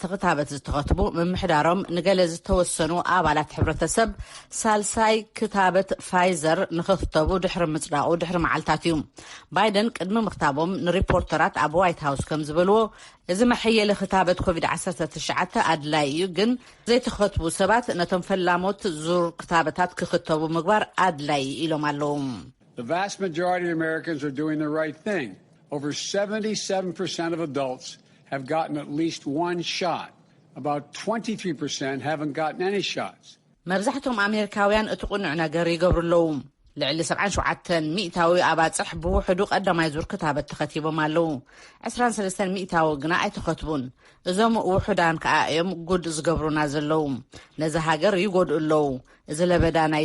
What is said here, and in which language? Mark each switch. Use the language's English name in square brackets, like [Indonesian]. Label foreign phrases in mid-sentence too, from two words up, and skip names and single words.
[Tigrinya] ክታበት ዝተኸትቡ ምምሕዳሮም ንገለ ዝተወሰኑ ኣባላት ሕብረተሰብ ሳልሳይ ክታበት ፋይዘር ንኽኽተቡ ድሕሪ ምጽዳቑ ድሕሪ መዓልታት እዩ። ባይደን ቅድሚ ምኽታቦም ንሪፖርተራት ኣብ ዋይት ሃውስ ከም ዝበልዎ እዚ መሐየሊ ክታበት ኮቪድ-19 ኣድላይ እዩ፣ ግን ዘይተኸትቡ ሰባት ነቶም ፈላሞት ዙር ክታበታት ክኽተቡ ምግባር ኣድላይ ኢሎም ኣለዉ። [English] The vast majority of Americans are doing the right thing. Over 77% of adults have gotten at least one shot. About 23% haven't gotten any shots. [Tigrinya] መብዛሕትኦም ኣሜሪካውያን እቲ ቁኑዕ ነገር ይገብሩ ኣለዉ። ልዕሊ 77 ሚእታዊ ኣባፅሕ ብውሕዱ ቀዳማይ ዙር ክታበት ተኸቲቦም ኣለዉ። 23 ሚእታዊ ግና ኣይተኸትቡን። እዞም ውሑዳን ከዓ እዮም ጉድ ዝገብሩና ዘለዉ። ነዚ ሃገር ይጎድኡ ኣለዉ። እዚ ለበዳ ናይ